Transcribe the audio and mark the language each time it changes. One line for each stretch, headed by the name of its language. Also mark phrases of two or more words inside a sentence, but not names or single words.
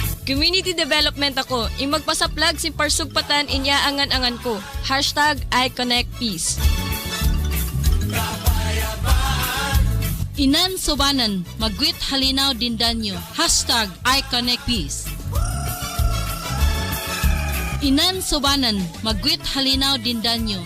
English: Community development ako.
Maguindanaon: Magpasaplag si parsugpatan inya angan-angan ko.
English: Hashtag I Connect Peace.
Maguindanaon: Inan sobanan, magwit halinaw dindanyo.
English: Hashtag I Connect Peace.
Maguindanaon: Inan sobanan, magwit halinaw dindanyo.